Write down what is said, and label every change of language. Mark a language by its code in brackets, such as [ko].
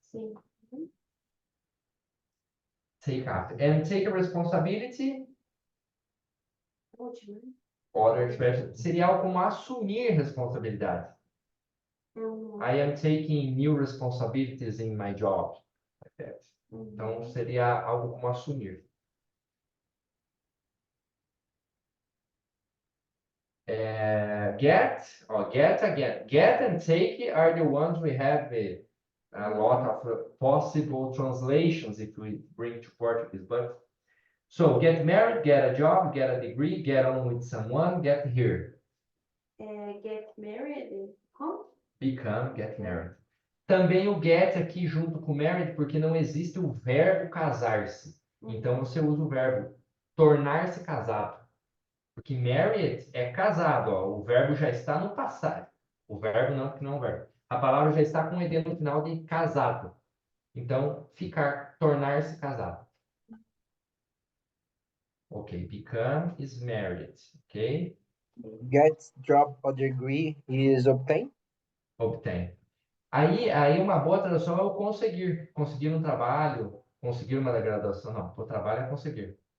[pt] Sim. Uhum. [en] Take after. And take a responsibility. [pt] Último. [en] Other expression. [pt] Seria algo como assumir responsabilidade. Uhum. [en] I am taking new responsibilities in my job. Like that. [pt] Então, seria algo como assumir. [en] Get or get again. Get and take are the ones we have a lot of possible translations if we bring to Portuguese. But so get married, get a job, get a degree, get on with someone, get here. Get married. [pt] Como? [en] Become, get married. [pt] Também o get aqui junto com married, porque não existe o verbo casar-se. Então você usa o verbo tornar-se casado. Porque married é casado, ó. O verbo já está no passado. O verbo não, porque não é um verbo. A palavra já está com ed no final de casado. Então, ficar, tornar-se casado. [en] Ok, become is married. Ok? Get job or degree is obtain. Obtain. [pt] Aí uma boa tradução é o conseguir. Conseguir um trabalho, conseguir uma graduação. Não, o trabalho é conseguir.